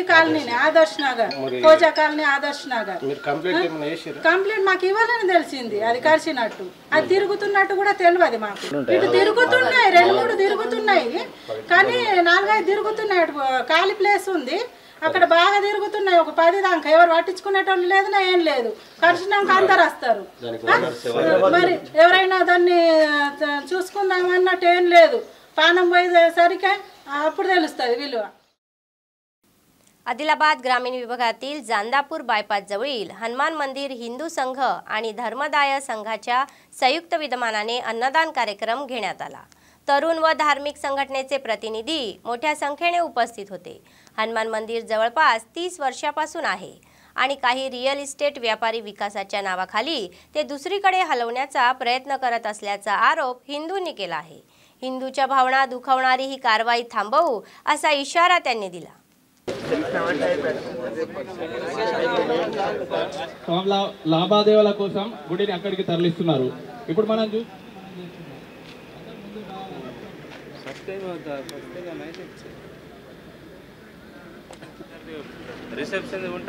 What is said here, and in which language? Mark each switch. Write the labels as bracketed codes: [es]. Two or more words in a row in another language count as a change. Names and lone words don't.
[te] కాలనీని ఆదర్శ్ నగర్ కోజా కాలనీ ఆదర్శ్ నగర్ కంప్లైంట్ మాకు ఇవ్వాలని తెలిసింది అది కరిసినట్టు అది తిరుగుతున్నట్టు కూడా తెలియదు మాకు ఇటు తిరుగుతున్నాయి 2-3 తిరుగుతున్నాయి కానీ 4-5 తిరుగుతున్నాయి ఖాళీ ప్లేస్ ఉంది అక్కడ బాగా తిరుగుతున్నాయి ఒక 10 దాకా ఎవరు పట్టించుకునేటోళ్ళు లేదు నా ఏం లేదు కరిసినాక అందరు వస్తారు మరి ఎవరైనా దాన్ని చూసుకుందాం అన్నట్టు ఏం లేదు పానం పోయేసరికి అప్పుడు తెలుస్తుంది విలువ। [mr] आदिलाबाद ग्रामीण विभागातील जांदापूर बायपास जवळील हनुमान मंदिर हिंदू संघ आणि धर्मदाय संघाच्या संयुक्त विद्यमानाने अन्नदान कार्यक्रम घेण्यात आला। तरुण व धार्मिक संघटनेचे प्रतिनिधी मोठ्या संख्येने उपस्थित होते। हनुमान मंदिर जवळपास 30 वर्षापासून आहे आणि काही [en] real estate [mr] व्यापारी विकासाच्या नावाखाली ते दुसरीकडे हलवण्याचा प्रयत्न करत असल्याचा आरोप हिंदूंनी केला आहे। हिंदूच्या भावना दुखावणारी ही कारवाई थांबवू असा इशारा त्यांनी दिला। [te] లాభాదేవీల కోసం గుడిని అక్కడికి తరలిస్తున్నారు. ఇప్పుడు మనం రిసెప్షన్ ఉంటా.